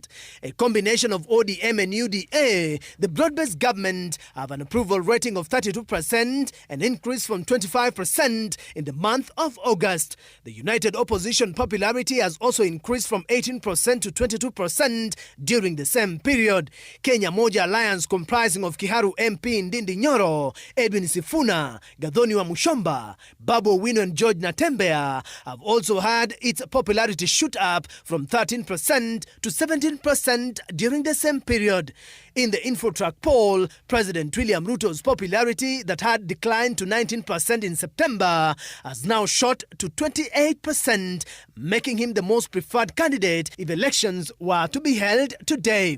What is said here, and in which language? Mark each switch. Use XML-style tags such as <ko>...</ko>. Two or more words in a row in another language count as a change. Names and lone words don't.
<en>A combination of ODM and UDA, the broad-based government have an approval rating of 32%, an increase from 25% in the month of August. The United Opposition popularity has also increased from 18% to 22% during the same period. Kenya Moja Alliance, comprising of Kiharu MP Ndindi Nyoro, Edwin Sifuna, Gathoni wa Mushomba, Babu Owino and George Natembea have also had its popularity shoot up from 13% to 17% during the same period. In the InfoTrack poll, President William Ruto's popularity that had declined to 19% in September has now shot to 28%, making him the most preferred candidate if elections were to be held today.</en>